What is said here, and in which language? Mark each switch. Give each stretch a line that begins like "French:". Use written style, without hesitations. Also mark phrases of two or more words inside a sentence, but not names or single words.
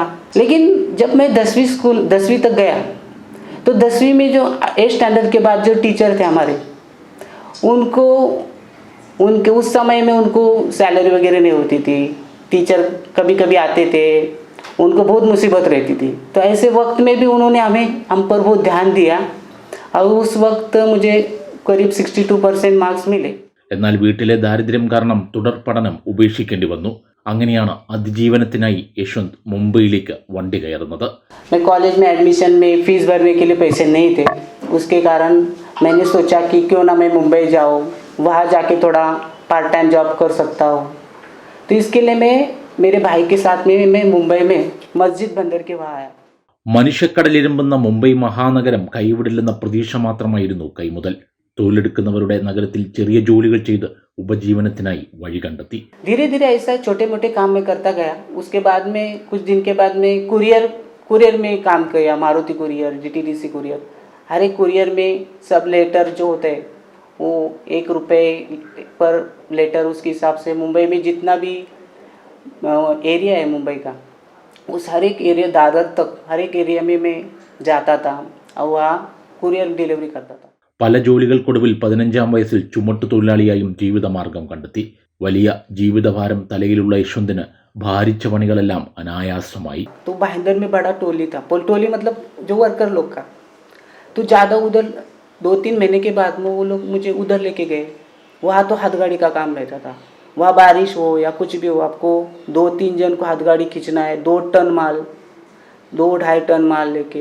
Hindi: लेकिन जब मैं 10वीं तक गया तो 10वीं में जो 8 स्टैंडर्ड के बाद जो टीचर थे हमारे, उनके उस समय में उनको सैलरी वगैरह नहीं होती थी. टीचर कभी कभी आते थे, उनको बहुत मुसीबत रहती थी. तो ऐसे वक्त में भी उन्होंने हम पर बहुत ध्यान दिया और उस वक्त मुझे करीब 62% मार्क्स मिले.
Malayalam: എന്നാൽ വീട്ടിലെ ദാരിദ്ര്യം കാരണം തുടർ പഠനം ഉപേക്ഷിക്കേണ്ടി വന്നു. അങ്ങനെയാണ് അതിജീവനത്തിനായി യശ്വന്ത് മുംബൈയിലേക്ക് വണ്ടി കയറുന്നത്.
Hindi: मैं कॉलेज में एडमिशन में फीस भरने के लिए पैसे नहीं थे. उसके कारण मैंने सोचा कि क्यों ना मैं मुंबई जाऊँ, वहाँ जाके थोड़ा
English: part time job
Hindi: कर सकता हूँ. तो इसके लिए मैं मेरे भाई के साथ में मैं मुंबई में मस्जिद बंदर के वहाँ आया.
Malayalam: മനുഷ്യക്കടലിരമ്പുന്ന മുംബൈ മഹാനഗരം കൈവിടില്ലെന്ന പ്രതീക്ഷ മാത്രമായിരുന്നു കൈമുതൽ. തൊഴിലെടുക്കുന്നവരുടെ നഗരത്തിൽ ചെറിയ ജോലികൾ ചെയ്ത് ഉപജീവനത്തിനായി വഴി കണ്ടെത്തി.
Hindi: धीरे धीरे ऐसा छोटे मोटे काम में करता गया. उसके बाद में कुछ दिन के बाद में कुरियर में काम किया. मारुति कुरियर, GTDC कुरियर. हर एक कुरियर में सब लेटर जो होते हैं वो 1 रुपये पर लेटर, उसके हिसाब से मुंबई में जितना भी एरिया है मुंबई का, उस हर एक एरिया दादर तक हर एक एरिया में मैं जाता था और वहाँ
English: courier delivery
Hindi: करता था.
Malayalam: പല ജോലികൾക്കൊടുവിൽ 15ാം വയസ്സിൽ ചുമട്ടുതൊഴിലാളിയായും ജീവിതമാർഗം കണ്ടെത്തി. വലിയ ജീവിതഭാരം തലയിലുള്ള യശ്വന്തിന് ഭാരിച്ച പണികളെല്ലാം അനായാസമായി.
Hindi: तो भाईंदर में बड़ा टोली था. टोली मतलब जो वर्कर लोग का. तो ज़्यादा उधर 2-3 महीने के बाद में वो लोग मुझे उधर लेके गए. वहाँ तो हाथगाड़ी का काम रहता था. वहाँ बारिश हो या कुछ भी हो, आपको 2-3 जन को हाथगाड़ी खींचना है. 2-2.5 टन माल लेके.